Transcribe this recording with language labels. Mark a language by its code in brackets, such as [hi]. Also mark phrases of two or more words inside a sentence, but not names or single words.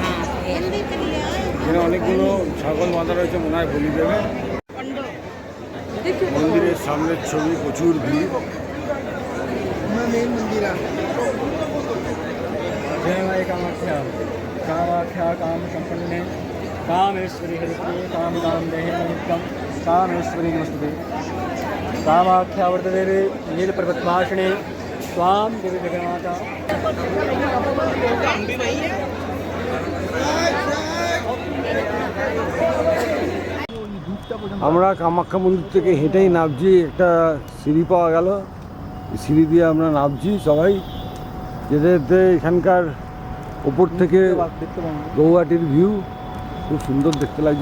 [bn] এখানে অনেকগুলো ছাগল বাঁধা রয়েছে, মনে হয় বলি দেবে। মন্দিরের সামনের ছবি, প্রচুর ভিড়। [sa] जय माई कामाख्या कामाख्या काम संपन्ने कामेश्वरी हरिप्रिये काम काम देहे नित्यं कामेश्वरी नमस्ते कामाख्या वर्तते नीलपर्वतवासिने स्वां देवी जगन्माता [bn] আমরা কামাখ্যা মন্দির থেকে হেঁটেই নামছি, একটা সিঁড়ি পাওয়া গেল, সিঁড়ি দিয়ে আমরা নামছি সবাই। যেতে যেতে এখানকার ওপর থেকে গৌহাটির ভিউ খুব সুন্দর দেখতে লাগছে।